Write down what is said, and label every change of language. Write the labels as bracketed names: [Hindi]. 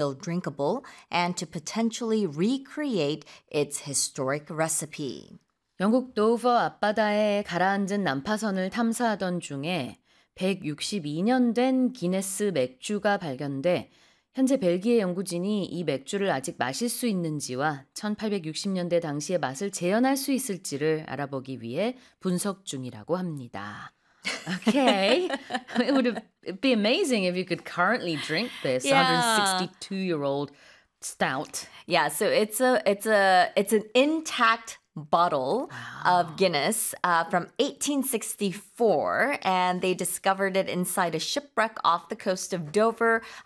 [English] still drinkable and to potentially recreate its historic recipe. [Korean] 영국 도버 앞바다에 가라앉은 난파선을 탐사하던 중에 162년 된 기네스 맥주가 발견돼 현재 벨기에 연구진이 이 맥주를 아직 마실 수 있는지와 1860년대 당시의 맛을 재현할 수 있을지를 알아보기 위해 분석 중이라고 합니다. [English] Okay. It would be amazing if you could currently drink this 162-year-old stout. Yeah, so it's an intact bottle of Guinness from 1864, and they discovered it inside a shipwreck off the coast of Dover.